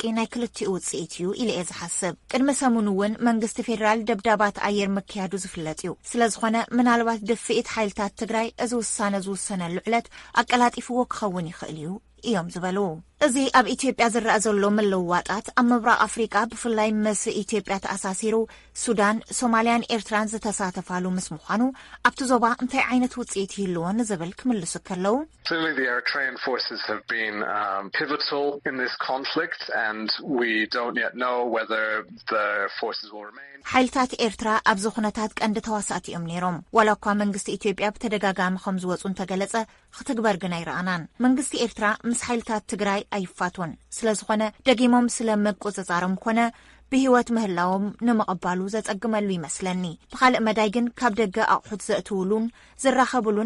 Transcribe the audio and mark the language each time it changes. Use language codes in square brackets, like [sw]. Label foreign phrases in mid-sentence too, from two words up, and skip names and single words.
[ti] ናይ ክልቲኡ ውጽኢት እዩ ኢለ እየ ዝሓስብ። ቅድሚ ሰሙን እውን መንግስቲ ፌደራል ደብዳባት ኣየር ምክያዱ ዝፍለጥ እዩ። ስለዝኾነ ምናልባት ድፊት ሓይልታት ትግራይ እዚ ውሳነ ዝውሰነሉ ዕለት ኣቀላጢፍዎ ክኸውን ይኽእል እዩ እዮም ዝበሉ። እዚ ኣብ ኢትዮጵያ ዝረአ ዘሎ ምልውዋጣት ኣብ ምብራቕ ኣፍሪቃ ብፍላይ ምስ ኢትዮጵያ ተኣሳሲሩ ሱዳን፣ ሶማልያን ኤርትራን ዝተሳተፋሉ ምስ ምዃኑ ኣብቲ ዞባ እንታይ ዓይነት ውጽኢት ይህልዎን ዝብል ክምልሱ ከለው [en] Clearly the Eritrean forces have been pivotal in this conflict and we don't yet know whether the forces will remain. [ti] ሓይልታት ኤርትራ ኣብዚ ኩነታት ቀንዲ ተዋሳእቲ እዮም ነይሮም። ዋላ እኳ መንግስቲ ኢትዮጵያ ብተደጋጋሚ ከም ዝወፁ እንተገለጸ ክትግበር ግን ኣይረኣናን። መንግስቲ ኤርትራ ምስ ሓይልታት ትግራይ ኣይፋትወን። ስለዝኾነ ደጊሞም ስለመቆጻጸሮም ኮነ ብህይወት ምህላዎም ንመቐባሉ ዘጸግመሉ ይመስለኒ። ብኻልእ መዳይ ግን ካብ ደገ ኣቑሑት ዘእትውሉን ዝራኸብሉን